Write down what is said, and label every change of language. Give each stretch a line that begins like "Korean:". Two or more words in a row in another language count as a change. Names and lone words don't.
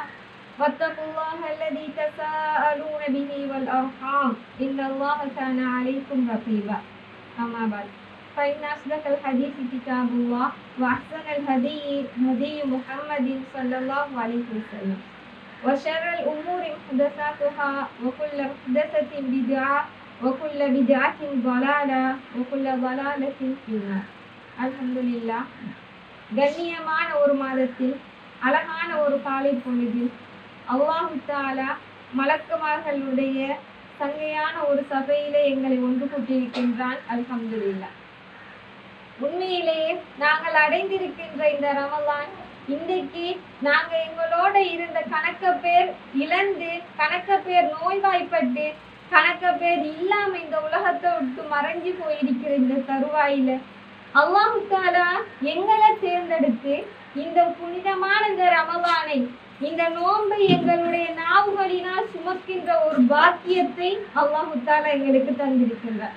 Arabic: واتقوا الله الذي تساءلون به والأرحام إن الله كان عليكم رقيبا أما بعد فإن أصدق الحديث كتاب الله وأحسن الهدي هدي محمد صلى الله عليه وسلم وشر الأمور محدثاتها وكل محدثة بدعة وكل بدعة ضلالة وكل ضلالة في النار. الحمد لله.
Tamil: கண்ணியமான ஒரு மாதத்தில் அழகான ஒரு காலை பொழுதில்
Arabic: الله تعالى
Tamil: மலக்குமார்களுடைய சங்கையான ஒரு சபையிலே எங்களை ஒன்று கூட்டியிருக்கின்றான்.
Arabic: الحمد لله.
Tamil: உண்மையிலேயே நாங்கள் அடைந்திருக்கின்ற இந்த ரமலான் இன்றைக்கு நாங்க எங்களோட இருந்த கணக்க பேர் இழந்து, கணக்க பேர் நோய்வாய்ப்பட்டு, கணக்க பேர் இல்லாம இந்த உலகத்தை விட்டு மறைஞ்சு போயிருக்கிற இந்த தருவாயில
Arabic: الله تعالى
Tamil: எங்களை தேர்ந்தெடுத்து இந்த புனிதமான இந்த ரமலானை, இந்த நோன்பை எங்களுடைய நாவுகளினால் சுமக்கின்ற ஒரு பாக்கியத்தை
Arabic: الله تعالى
Tamil: எங்களுக்கு தந்திருக்கின்றார்.